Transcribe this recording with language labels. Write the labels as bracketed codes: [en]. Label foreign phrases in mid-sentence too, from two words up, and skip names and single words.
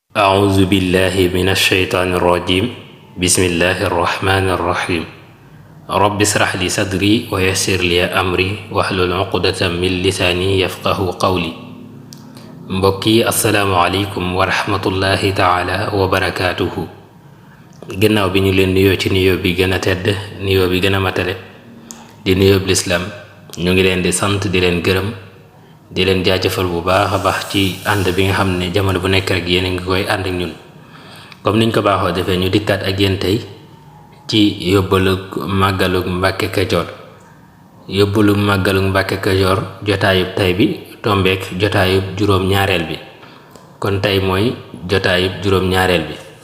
[ar] أعوذ بالله من الشيطان الرجيم بسم الله الرحمن الرحيم رب اشرح لي صدري ويسر لي أمري واحلل عقدة من لساني يفقه قولي mbokki السلام عليكم ورحمة الله تعالى و [wo] barakaatuhu gannaaw bi ñu leen nuyoo ci nuyoo bi gën a tedd nuyoo bi gën a matale di nuyoo bi lislaam ñu ngi leen di sant di leen gërëm di leen jaajëfal bu baax a baax ci ànd bi nga xam ne jamono bu nekk rek yéen a ngi koy ànd ak ñun comme niñ ko baaxoo defee ñu dikkaat ak yéen tey ci yóbbalug màggalug Mbàkke Kajoor yóbbalug màggalug Mbàkke Kajoor jotaayub tay bi tombeek jotaayub juróom-ñaareel bi kon tey mooy jotaayub juróom-ñaareel bi